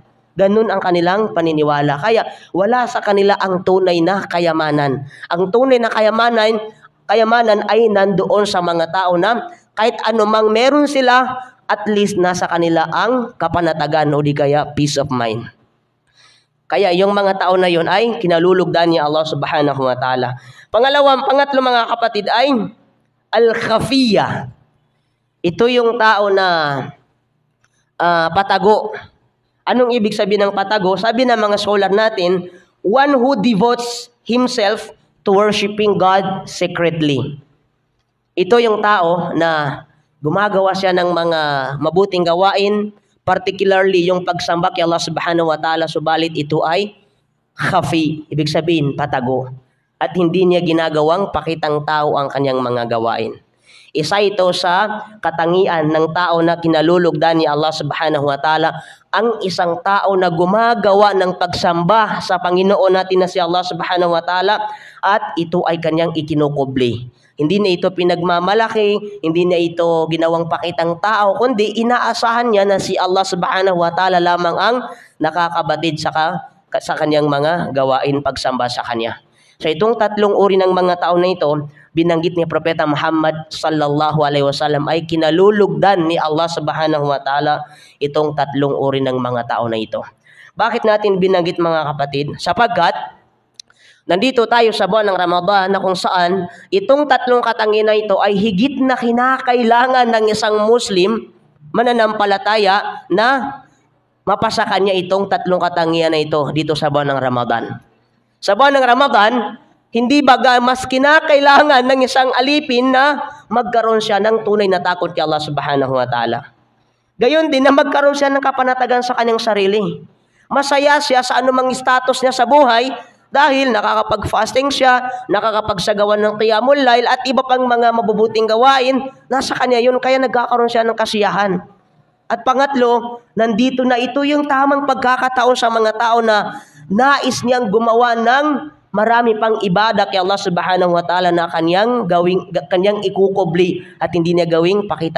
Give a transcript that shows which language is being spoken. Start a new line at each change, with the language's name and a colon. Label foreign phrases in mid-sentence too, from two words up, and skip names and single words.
Filipino: Ganun ang kanilang paniniwala. Kaya wala sa kanila ang tunay na kayamanan. Ang tunay na kayamanan ay nandoon sa mga tao na kahit anumang meron sila,
English: at least
Filipino: nasa kanila ang kapanatagan o di kaya
English: peace of mind.
Filipino: Kaya yung mga tao na yon ay kinalulugdan ni Allah
Arabic: سبحانه وتعالى.
Filipino: Pangatlo mga kapatid ay al-khafiyya. Ito yung tao na patago. Anong ibig sabihin ng patago? Sabi ng mga scholar natin,
English: one who devotes himself to worshiping God secretly.
Filipino: Ito yung tao na gumagawa siya ng mga mabuting gawain, particularly yung pagsamba kay Allah
Arabic: سبحانه وتعالى,
Filipino: subalit ito ay khafi, ibig sabihin patago. At hindi niya ginagawang pakitang tao ang kanyang mga gawain. Isa ito sa katangian ng tao na kinalulugdan ni Allah
Arabic: سبحانه وتعالى,
Filipino: ang isang tao na gumagawa ng pagsamba sa Panginoon natin na si Allah
Arabic: سبحانه وتعالى,
Filipino: at ito ay kanyang ikinukubli. Hindi na ito pinagmamalaki, hindi na ito ginawang pakitang tao, kundi inaasahan niya na si Allah
Arabic: سبحانه وتعالى
Filipino: lamang ang nakakabatid sa kanyang mga gawain pagsamba sa kanya. So itong tatlong uri ng mga tao na ito, binanggit ni Propeta Muhammad
Arabic: صلى الله عليه وسلم,
Filipino: ay kinalulugdan ni Allah
Arabic: سبحانه وتعالى
Filipino: itong tatlong uri ng mga tao na ito. Bakit natin binanggit mga kapatid? Sapagkat nandito tayo sa buwan ng Ramadan na kung saan itong tatlong katangian na ito ay higit na kinakailangan ng isang Muslim mananampalataya na mapasa kanya itong tatlong katangian na ito dito sa buwan ng Ramadan. Sa buwan ng Ramadan, hindi baga mas kinakailangan ng isang alipin na magkaroon siya ng tunay na takot kay Allah
Arabic: سبحانه وتعالى.
Filipino: Gayon din na magkaroon siya ng kapanatagan sa kanyang sarili. Masaya siya sa anumang status niya sa buhay, dahil nakakapag-fasting siya, nakakapagsagawan ng
Arabic: قيام الليل
Filipino: at iba pang mga mabubuting gawain, nasa kanya yun, kaya nagkakaroon siya ng kasiyahan. At pangatlo, nandito na ito yung tamang pagkakataon sa mga tao na nais niyang gumawa ng marami pang ibada kay Allah
Arabic: سبحانه وتعالى
Filipino: na kanyang ikukubli at hindi niya gawing pakita